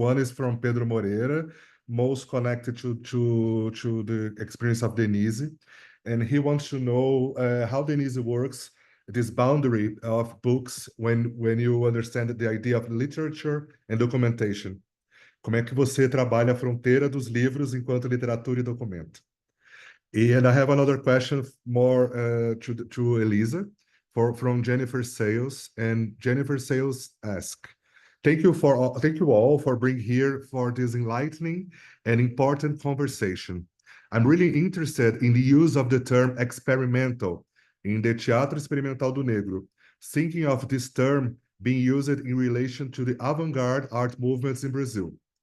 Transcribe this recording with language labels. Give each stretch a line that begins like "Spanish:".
English: One is from Pedro Moreira, most connected to the experience of Denise, and he wants to know how Denise works this boundary of books when you understand the idea of literature and documentation.
Portuguese: Como é que você trabalha a fronteira dos livros enquanto literatura e documento?
English: And I have another question more to Elisa from Jennifer Sales, and Jennifer Sales asks, thank you all for being here for this enlightening and important conversation. I'm really interested in the use of the term experimental in the Teatro Experimental do Negro, thinking of this term being used in relation to the avant-garde art movements in Brazil.